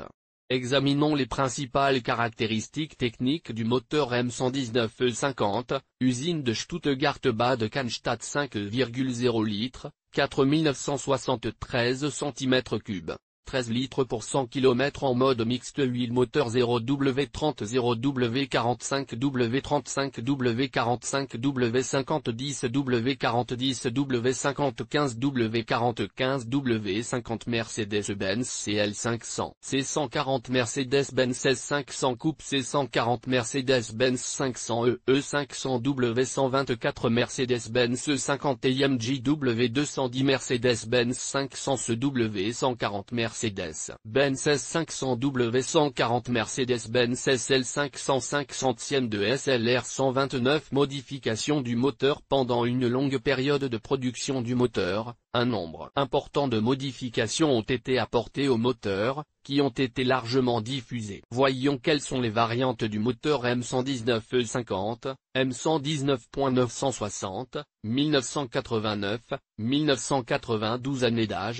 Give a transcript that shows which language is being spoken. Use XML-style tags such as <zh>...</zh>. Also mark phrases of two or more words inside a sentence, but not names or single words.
<fr>Examinons les principales caractéristiques techniques du moteur M119E50, usine de Stuttgart-Bad Cannstatt 5,0 litres, 4973 cm3. 13 litres pour 100 km en mode mixte huile moteur 0W30 0W45 W35 W45 W50 10 W40 10 W50 15 W45 W50 Mercedes-Benz CL500 C140 Mercedes-Benz S500 Coupe C140 Mercedes-Benz 500 E500 W124 Mercedes-Benz E50 AMG W210 Mercedes-Benz 500 W140 Mercedes-Benz S500 W140 Mercedes-Benz SL500 500e de SLR 129 Modification du moteur pendant une longue période de production du moteur, un nombre important de modifications ont été apportées au moteur, qui ont été largement diffusées. Voyons quelles sont les variantes du moteur M119E50, M119.960, 1989, 1992 année d'âge.</fr>